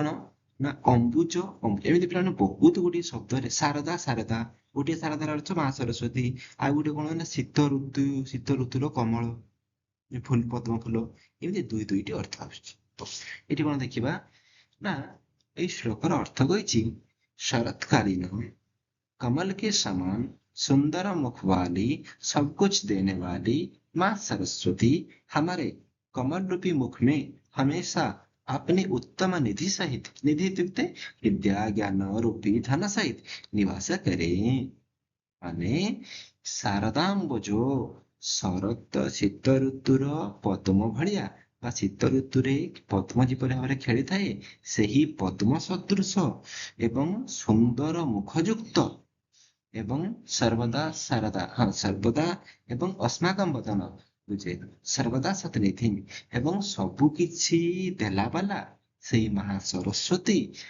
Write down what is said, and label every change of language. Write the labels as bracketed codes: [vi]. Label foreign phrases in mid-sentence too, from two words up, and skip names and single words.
[or] ନା ଅମ୍ବୁଜ, ଏମିତି ପିଲାମାନେ ବହୁତ ଗୋଟିଏ ଶବ୍ଦରେ ଶାରଦା ଶାରଦା, ଗୋଟିଏ ଶାରଦାର ଅର୍ଥ ମା ସରସ୍ୱତୀ, ଆଉ ଗୋଟେ କଣ ନା ଶୀତ ଋତୁର କମଳ ଫୁଲ, ପଦ୍ମ ଫୁଲ, ଏମିତି ଦୁଇଟି ଅର୍ଥ ଆସୁଛି। ତ ଏଠି କଣ ଦେଖିବା ନା ଏଇ ଶ୍ଲୋକର ଅର୍ଥ କହିଛି [hi] ଶରତକାलीନ कमल के समान सुंदर मुख वाली, सब कुछ देने वाली माँ सरस्वती हमारे कमल रूपी मुख में हमेशा अपने उत्तम निधि सहित, निधि इत्युक्ते विद्या, ज्ञान, रूपी, धन सहित निवास करें। [or] ମାନେ ଶାରଦାମ୍ବଜ, ଶରତ ଶୀତ ଋତୁର ପଦ୍ମ ଭଳିଆ ବା ଶୀତ ଋତୁରେ ପଦ୍ମ ଯେପରି ଭାବରେ ଖେଳିଥାଏ, ସେହି ପଦ୍ମ ସଦୃଶ ଏବଂ ସୁନ୍ଦର ମୁଖଯୁକ୍ତ ଏବଂ ସର୍ବଦା ଶାରଦା, ସର୍ବଦା ଏବଂ अस्माकं ବଦନ ବୁଝେ, ସର୍ବଦା ସତନିଧି ଏବଂ ସବୁ କିଛି ଦେଲା ବାଲା ସେଇ ମହା ସରସ୍ୱତୀ